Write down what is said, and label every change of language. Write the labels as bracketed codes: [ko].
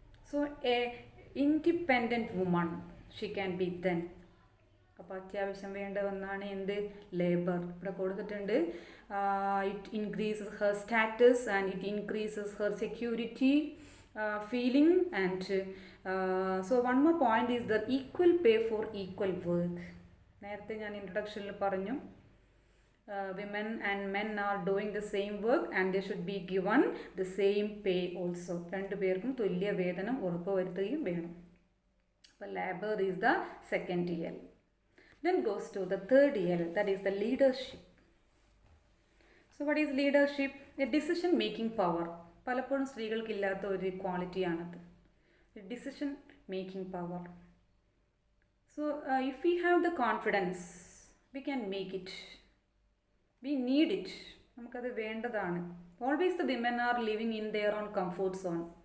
[en] So a independent woman she can be then. [ml] അപ്പോൾ അത്യാവശ്യം വേണ്ട ഒന്നാണ് എന്ത്? ലേബർ. ഇവിടെ കൊടുത്തിട്ടുണ്ട്. [en] It increases her status and it increases her security feeling, and so one more point is the equal pay for equal work. [ml] നേരത്തെ ഞാൻ ഇൻട്രൊഡക്ഷനിൽ പറഞ്ഞു [en] women and men are doing the same work and they should be given the same pay also. [ml] രണ്ടുപേർക്കും തുല്യ വേതനം ഉറപ്പുവരുത്തുകയും വേണം. [en] അപ്പോൾ labor is the second L. Then goes to the third L, that is the leadership. So what is leadership? A decision making power. [ml] പലപ്പോഴും സ്ത്രീകൾക്കില്ലാത്ത ഒരു ക്വാളിറ്റിയാണത്, decision making power. [en] So if we have the confidence we can make it. We need it. [ml] നമുക്കത് വേണ്ടതാണ്. [en] Always the women are living in their own comfort zone.